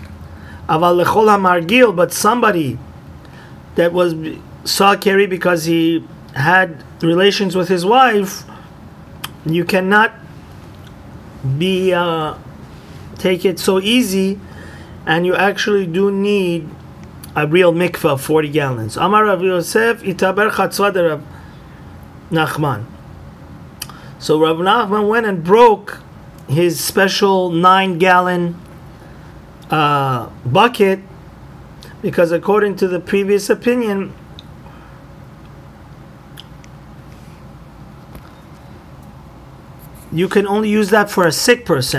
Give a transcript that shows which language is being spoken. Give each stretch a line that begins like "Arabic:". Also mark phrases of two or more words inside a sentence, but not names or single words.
Hebrew: אבל לחולה המרגיר,
English: but somebody that saw Keri because he had relations with his wife, you cannot take it so easy, and you actually do need a real mikveh of 40 gallons.
Aramaic: אמר רב יוסף איתבר חצבא דרב נחמן.
English: So Rav Nachman went and broke his special 9-gallon bucket, because according to the previous opinion, you can only use that for a sick person.